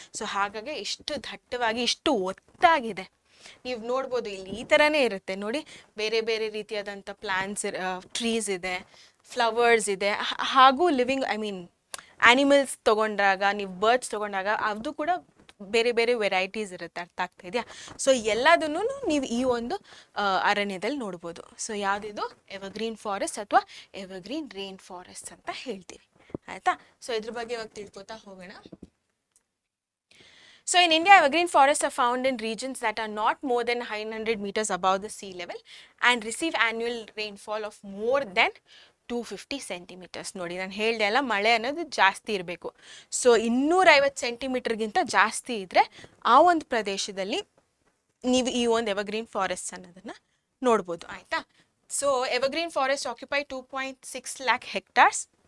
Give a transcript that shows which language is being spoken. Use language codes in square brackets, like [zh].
[kn] So ಹಾಗಾಗಿ ಇಷ್ಟು ದಟ್ಟವಾಗಿ ಇಷ್ಟು ಒತ್ತಾಗಿದೆ. ನೀವು ನೋಡ್ಬೋದು ಇಲ್ಲಿ ಈ ಥರನೇ ಇರುತ್ತೆ ನೋಡಿ, ಬೇರೆ ಬೇರೆ ರೀತಿಯಾದಂಥ ಪ್ಲಾಂಟ್ಸ್, ಟ್ರೀಸ್ ಇದೆ, ಫ್ಲವರ್ಸ್ ಇದೆ, ಹಾಗೂ ಲಿವಿಂಗ್ ಆ್ಯನಿಮಲ್ಸ್ ತೊಗೊಂಡಾಗ, ನೀವು ಬರ್ಡ್ಸ್ ತೊಗೊಂಡಾಗ ಅದು ಕೂಡ ಬೇರೆ ಬೇರೆ ವೆರೈಟೀಸ್ ಇರುತ್ತೆ. ಅರ್ಥ ಆಗ್ತಾ ಇದೆಯಾ? ಸೊ ಎಲ್ಲದನ್ನು ನೀವು ಈ ಒಂದು ಅರಣ್ಯದಲ್ಲಿ ನೋಡ್ಬೋದು. ಸೊ ಯಾವುದಿದು ಎವರ್ಗ್ರೀನ್ ಫಾರೆಸ್ಟ್ ಅಥವಾ ಎವರ್ಗ್ರೀನ್ ರೇನ್ ಫಾರೆಸ್ಟ್ ಅಂತ ಹೇಳ್ತೀವಿ, ಆಯಿತಾ. ಸೊ ಇದ್ರ ಬಗ್ಗೆ ಇವಾಗ ತಿಳ್ಕೊತಾ ಹೋಗೋಣ. [en] So in India, evergreen forests are found in regions that are not more than 900 meters above the sea level and receive annual rainfall of more than 250 centimeters. [kn] ನೋಡಿ ನಾನು ಹೇಳ್ದೆ ಅಲ್ಲ, ಮಳೆ ಅನ್ನೋದು ಜಾಸ್ತಿ ಇರಬೇಕು. ಸೊ 250 ಸೆಂಟಿಮೀಟರ್ಗಿಂತ ಜಾಸ್ತಿ ಇದ್ದರೆ ಆ ಒಂದು ಪ್ರದೇಶದಲ್ಲಿ ನೀವು ಈ ಒಂದು ಎವರ್ಗ್ರೀನ್ ಫಾರೆಸ್ಟ್ ಅನ್ನೋದನ್ನು ನೋಡ್ಬೋದು, ಆಯಿತಾ. [en] So evergreen forest occupy 2.6 lakh hectares.